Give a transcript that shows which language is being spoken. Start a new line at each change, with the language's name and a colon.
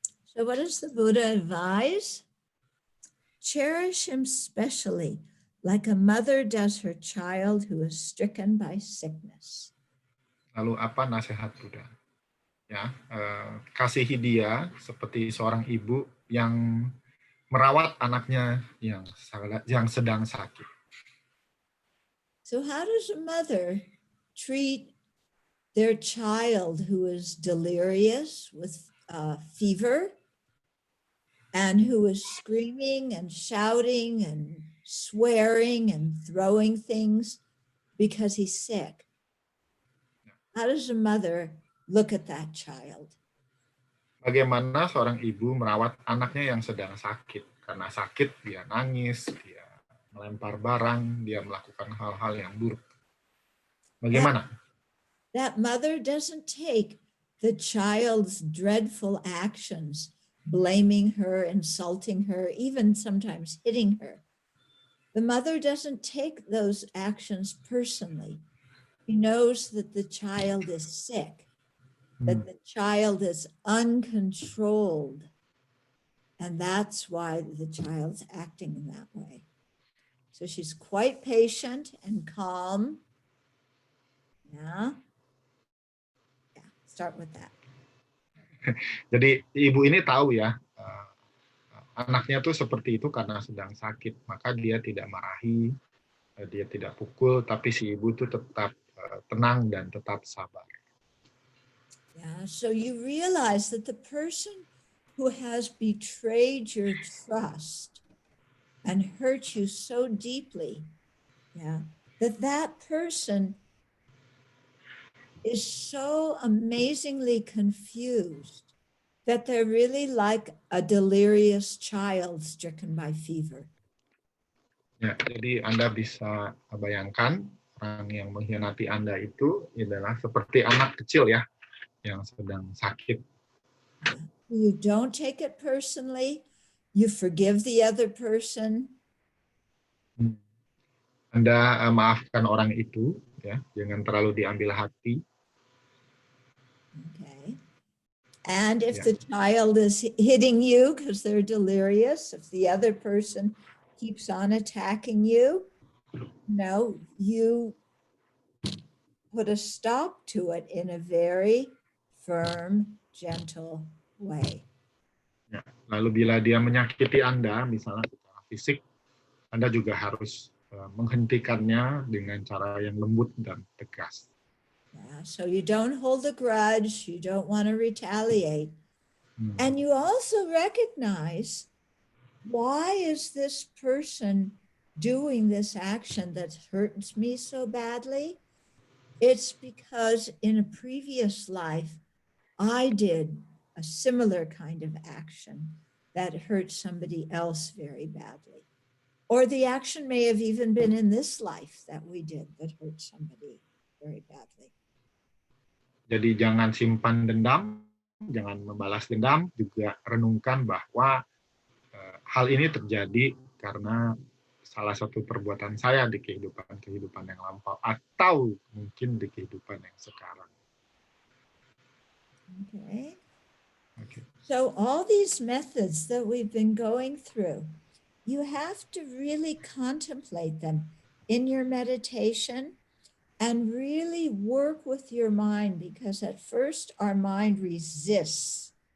English: So what does the Buddha advise? Cherish him specially, like a mother does her child who is stricken by sickness.
Indonesian: Lalu apa nasihat Buddha? Ya, kasihi dia seperti seorang ibu yang merawat anaknya yang sedang sakit.
English: So how does a mother treat their child who is delirious with fever and who is screaming and shouting and swearing and throwing things because he's sick? How does a mother look at that child?
Indonesian: Bagaimana seorang ibu merawat anaknya yang sedang sakit? Karena sakit, dia nangis, dia melempar barang, dia melakukan hal-hal yang buruk. Bagaimana?
English: That mother doesn't take the child's dreadful actions, blaming her, insulting her, even sometimes hitting her. The mother doesn't take those actions personally. She knows that the child is sick, that the child is uncontrolled, and that's why the child's acting in that way. So she's quite patient and calm. Yeah. Start with that.
Indonesian: Jadi ibu ini tahu ya, anaknya tuh seperti itu karena sedang sakit, maka dia tidak marahi, dia tidak pukul, tapi si ibu tuh tetap tenang dan tetap sabar.
English: Yeah, so you realize that the person who has betrayed your trust and hurt you so deeply, that person is so amazingly confused that they're really like a delirious child stricken by fever.
Indonesian: Ya, jadi Anda bisa bayangkan orang yang mengkhianati Anda itu adalah seperti anak kecil ya, yang sedang sakit.
English: You don't take it personally. You forgive the other person.
Indonesian: Anda maafkan orang itu, ya, jangan terlalu diambil hati.
English: Okay. And if Yeah. the child is hitting you because they're delirious, if the other person keeps on attacking you, no, you put a stop to it in a very firm, gentle way.
Indonesian: Ya. Lalu bila dia menyakiti Anda, misalnya secara fisik, Anda juga harus menghentikannya dengan cara yang lembut dan tegas.
English: Yeah, so you don't hold a grudge, you don't want to retaliate. And you also recognize, why is this person doing this action that hurts me so badly? It's because in a previous life, I did a similar kind of action that hurt somebody else very badly. Or the action may have even been in this life that we did that hurt somebody very badly.
Indonesian: Jadi jangan simpan dendam, jangan membalas dendam, juga renungkan bahwa hal ini terjadi karena salah satu perbuatan saya di kehidupan yang lampau, atau mungkin di kehidupan yang sekarang.
English: Okay. Okay. So all these methods that we've been going through, you have to really contemplate them in your meditation and really work with your mind, because at first our mind resists.